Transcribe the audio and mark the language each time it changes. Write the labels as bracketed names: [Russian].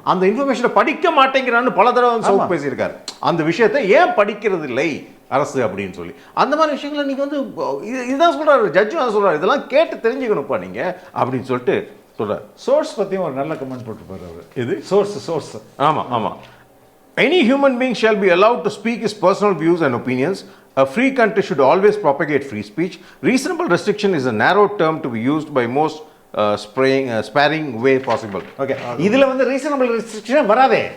[Tamil] அந்த இன்ஃபர்மேஷனை படிக்க மாட்டேங்கிறான்னு பல தடவை சவுக்கு பேசியிருக்காரு. அந்த விஷயத்தை ஏன் படிக்கிறது இல்லை அரசு அப்படின்னு சொல்லி, அந்த மாதிரி விஷயங்களை நீங்கள் வந்து இதுதான் சொல்கிறாரு, ஜட்ஜும் அதை சொல்கிறார், இதெல்லாம் கேட்டு தெரிஞ்சுக்கணும்ப்பா நீங்கள் அப்படின்னு சொல்லிட்டு சொல்கிறார். சோர்ஸ் பற்றியும் ஒரு நல்ல கமெண்ட் போட்டுப்பார் அவர். இது சோர்ஸ். ஆமாம். [English] Any human being shall be allowed to speak his personal views and opinions. A free country should always propagate free speech. Reasonable restriction is a narrow term to be used by most sparing way possible. [Tamil] Okay, இதில் வந்து reasonable restriction வராதே.